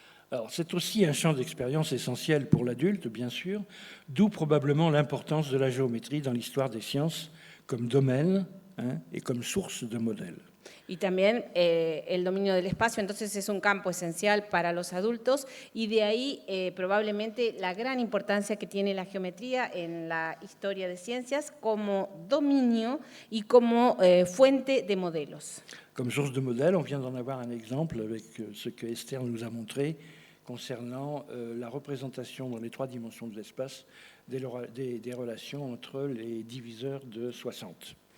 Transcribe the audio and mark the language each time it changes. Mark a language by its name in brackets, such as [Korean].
[French] Alors, c'est aussi un champ d'expérience essentiel pour l'adulte, bien sûr, d'où probablement l'importance de la géométrie dans l'histoire des sciences comme domaine et comme source de modèles. [Spanish] Y también el dominio del espacio, entonces es un campo esencial para los adultos y de ahí probablemente la gran importancia que tiene la geometría en la historia de ciencias como dominio y como fuente de modelos. [French] Comme source de modèle, on vient d'en avoir un exemple avec ce que Esther nous a montré concernant la représentation dans les 3 dimensions de l'espace des relations entre les diviseurs de 60.